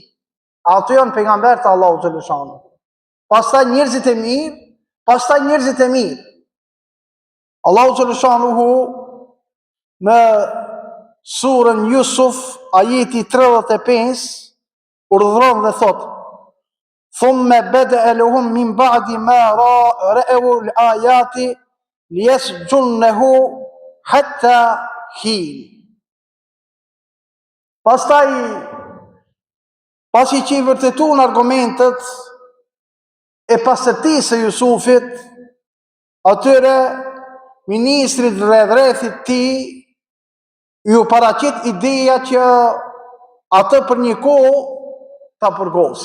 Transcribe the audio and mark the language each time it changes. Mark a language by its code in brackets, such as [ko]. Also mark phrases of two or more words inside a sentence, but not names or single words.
[sq] Ato janë pejgamberët e Allahu [ar] جل شأنه. [sq] Pastaj njerëzit e mirë, pastaj njerëzit e mirë. Allahu [ar] جل شأنه [sq] në surën Yusuf, ajeti 35, urdhëron dhe thotë: [ar] "ثم بدا لهم من بعد ما رأوا الآيات ليسجننه حتى حين." [sq] Pastaj, pasi që i vërtetun argumentet e pastërtisë së Jusufit, atyre ministrit dhe rrethit tij ju paraqit ideja që atë për një kohë ta burgosin.